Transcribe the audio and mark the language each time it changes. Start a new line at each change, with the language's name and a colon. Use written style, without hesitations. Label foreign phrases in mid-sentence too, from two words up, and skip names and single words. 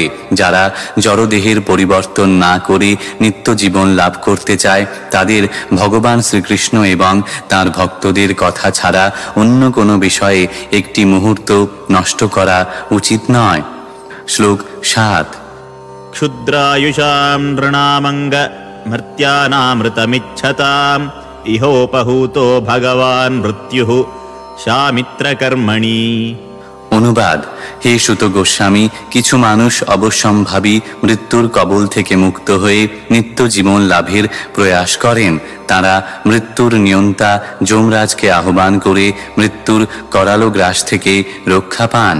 Bangla: যারা জড়দেহের পরিবর্তন না করে নিত্য জীবন লাভ করতে চায়, তাদের ভগবান শ্রীকৃষ্ণ এবং তাঁর ভক্তদের কথা ছাড়া অন্য কোনো বিষয়ে একটি মুহূর্ত নষ্ট করা উচিত নয়। শ্লোক 7।
Sanskrit: क्षुद्रायुषां नृणामङ्ग मर्त्यानामृतमिच्छताम् इहोपहूतो भगवान् मृत्युः शामित्रकर्मणि।
Bangla: অনুবাদ: হে সুত গোস্বামী, কিছু মানুষ অবশ্যম্ভাবী মৃত্যুর কবল থেকে মুক্ত হয়ে নিত্য জীবন লাভের প্রয়াস করেন। তারা মৃত্যুর নিয়ন্তা যমরাজকে আহ্বান করে মৃত্যুর করালো গ্রাস থেকে রক্ষা পান।